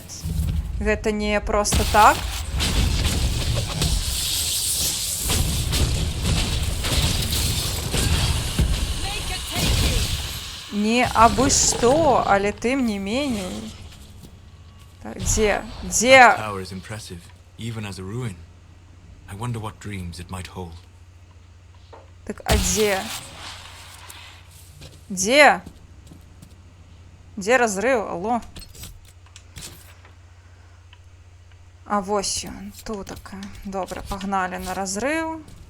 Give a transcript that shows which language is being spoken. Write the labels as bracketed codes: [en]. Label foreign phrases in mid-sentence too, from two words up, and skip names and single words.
[be] Гэта не проста так. Не абы што, але тым не меней. Так, дзе? Дзе? [en] The tower is impressive, even as a ruin. I wonder what dreams it might hold. [be] Так, а дзе? Дзе? Дзе разрыв? Алло. А вось ён, тутака. Добра, пагналі на разрыв.